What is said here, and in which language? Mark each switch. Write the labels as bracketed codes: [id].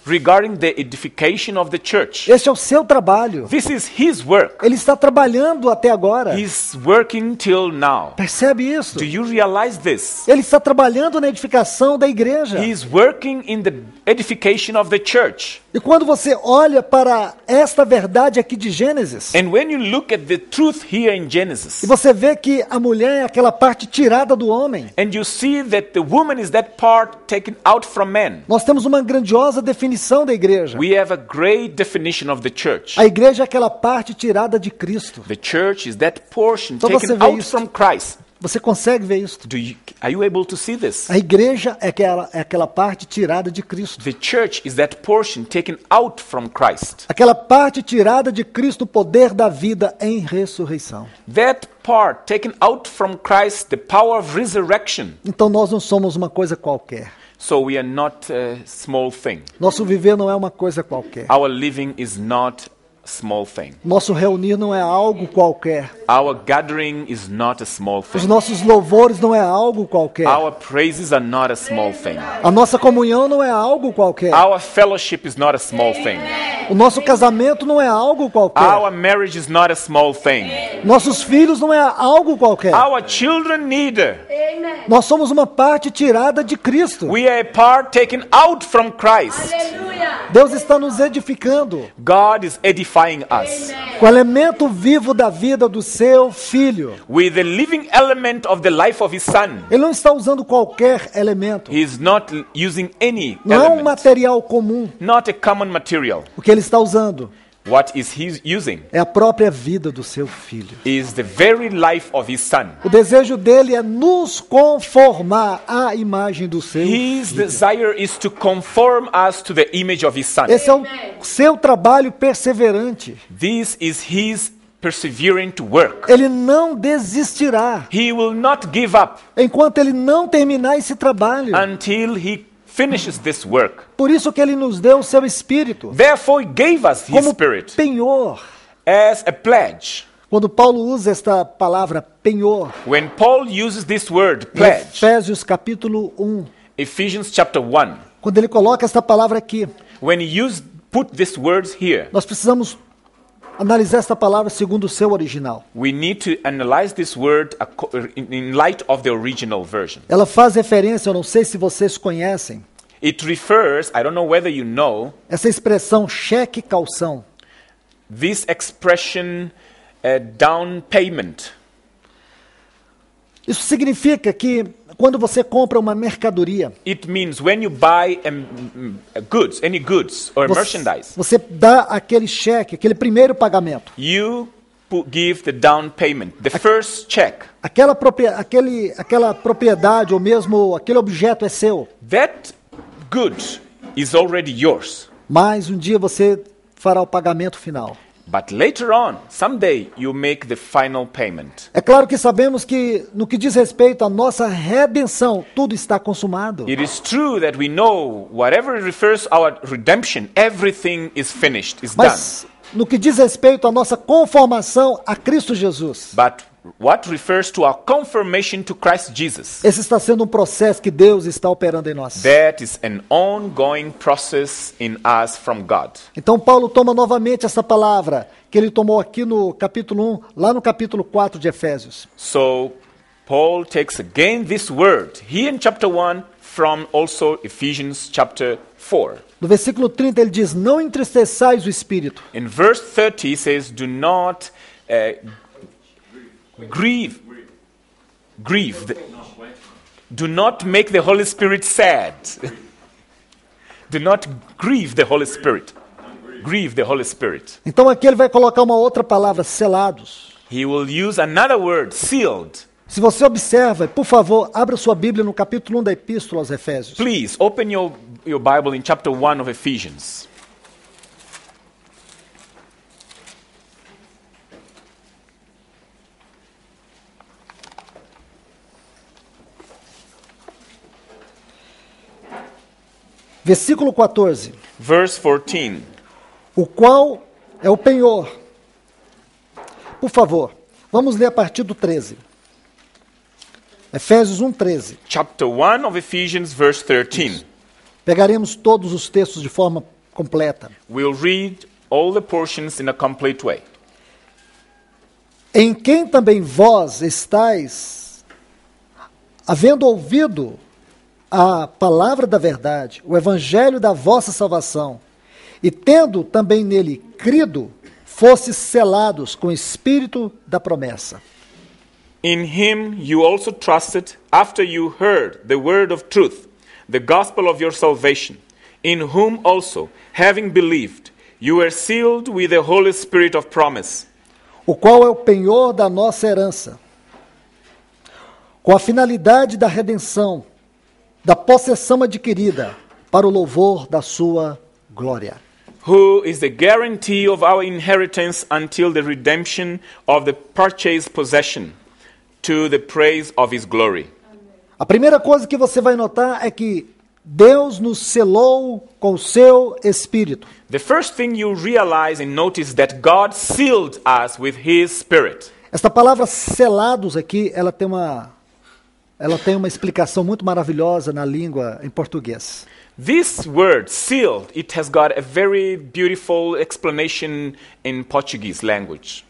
[en] regarding the edification of the church. [pt] Este é o seu trabalho. [en] This is his work. [pt] Ele está trabalhando até agora. [en] He's working till now. [pt] Percebe isso? [en] Do you realize this? [pt] Ele está trabalhando na edificação da igreja. [en] He's working in the edification of the church. [pt] E quando você olha para esta verdade aqui de Gênesis, [en] And when you look at the truth here in Genesis, [pt] e você vê que a mulher é aquela parte tirada do homem, [en] and you see that the woman is that part taken out from man, [pt] nós temos uma grandiosa definição da igreja. [en] we have a great definition of the church. [pt] A igreja é aquela parte tirada de Cristo. [en] The church is that portion [pt] Então você [en] taken [pt] vê [en] out [pt] isso. [en] from Christ. [pt] Você consegue ver isso? [en] Are you able to see this? [pt] A igreja é aquela parte tirada de Cristo. [en] The church is that portion taken out from Christ. [pt] Aquela parte tirada de Cristo, o poder da vida em ressurreição. [en] That part taken out from Christ, the power of resurrection. [pt] Então nós não somos uma coisa qualquer. [en] So we are not a small thing. [pt] Nosso viver não é uma coisa qualquer. [en] Our living is not a small thing. [pt] Nosso reunir não é algo qualquer. [en] Our gathering is not a small [pt] Os [en] thing. [pt] nossos louvores não é algo qualquer. [en] Our praises are not a small thing. [pt] A nossa comunhão não é algo qualquer. [en] Our fellowship is not a small thing. [pt] O nosso casamento não é algo qualquer. [en] Our marriage is not a small thing. [pt] Nossos filhos não é algo qualquer. [en] Our children neither. [pt] Nós somos uma parte tirada de Cristo. [en] We are a part taken out from Christ. [pt] Deus está nos edificando. [en] God is edifying identifying us [pt] com o elemento vivo da vida do seu filho. [en] with the living element of the life of his son. [pt] Ele não está usando qualquer elemento. [en] He is not using any [pt] Não é um [en] element, [pt] material comum. [en] not a common material. [pt] O que ele está usando [en] What is he using? [pt] é a própria vida do seu filho. [en] Is the very life of his son. [pt] O desejo dele é nos conformar à imagem do seu [en] His [pt] filho. [en] desire is to conform us to the image of his son. [pt] Esse é o seu trabalho perseverante. [en] This is his persevering to work. [pt] Ele não desistirá [en] He will not give up [pt] enquanto ele não terminar esse trabalho. [en] until he finishes this work. [pt] Por isso que ele nos deu o seu Espírito [en] Therefore, he gave us his [pt] como [en] spirit [pt] penhor. [en] as a pledge. [pt] Quando Paulo usa esta palavra penhor, [en] When Paul uses this word, [pt] em [en] pledge, [pt] Efésios capítulo 1, [en] Ephesians chapter 1, [pt] quando ele coloca esta palavra aqui, [en] when he put these words here, [pt] nós precisamos analisar esta palavra segundo o seu original. [en] we need to analyze this word in light of the original version. [pt] Ela faz referência, eu não sei se vocês conhecem, [en] It refers, I don't know whether you know, [pt] essa expressão cheque calção. [en] this expression down payment. [pt] Isso significa que quando você compra uma mercadoria, [en] It means when you buy goods, any goods or merchandise, [pt] você dá aquele cheque, aquele primeiro pagamento. [en] you give the down payment, the first check. [pt] Aquela propriedade ou mesmo aquele objeto é seu, [en] That good is already yours. [pt] mas um dia você fará o pagamento final. [en] But later on, someday, you make the final payment. [pt] É claro que sabemos que no que diz respeito à nossa redenção, tudo está consumado. [en] It is true that we know whatever refers our redemption, everything is finished, is done. [pt] Mas no que diz respeito à nossa conformação a Cristo Jesus, [en] But what refers to our confirmation to Christ Jesus, [pt] esse está sendo um processo que Deus está operando em nós. [en] that is an ongoing process in us from God. [pt] Então Paulo toma novamente essa palavra que ele tomou aqui no capítulo 1, lá no capítulo 4 de Efésios. [en] So Paul takes again this word here in chapter 1 from also Ephesians chapter 4. [pt] No versículo 30 ele diz: não entristeçais o Espírito. [en] In verse 30 he says, do not grieve. Do not make the Holy Spirit sad. Do not grieve the Holy Spirit. Grieve the Holy Spirit. [pt] Então aqui ele vai colocar uma outra palavra, selados. [en] He will use another word, sealed. [pt] Se você observa, por favor, abra sua Bíblia no capítulo 1 da Epístola aos Efésios. [en] Please open your Bible in chapter 1 of Ephesians. [pt] Versículo 14. [en] Verse 14. [pt] O qual é o penhor. Por favor, vamos ler a partir do 13. Efésios 1:13. [en] Chapter 1 of Ephesians, verse 13. [pt] Pegaremos todos os textos de forma completa. [en] We'll read all the portions in a complete way. [pt] Em quem também vós estáis, havendo ouvido a palavra da verdade, o evangelho da vossa salvação, e tendo também nele crido, fostes selados com o espírito da promessa. [en] In him you also trusted after you heard the word of truth, the gospel of your salvation, in whom also, having believed, you were sealed with the Holy Spirit of promise, [pt] O qual é o penhor da nossa herança, com a finalidade da redenção, da possessão adquirida, para o louvor da sua glória. [en] who is the guarantee of our inheritance until the redemption of the purchased possession, to the praise of his glory. [pt] A primeira coisa que você vai notar é que Deus nos selou com o seu Espírito. [en] The first thing you realize and notice that God sealed us with his Spirit. [pt] Esta palavra selados aqui, ela tem uma explicação muito maravilhosa na língua em português. [en] This word, sealed, it has got a very beautiful explanation in Portuguese language.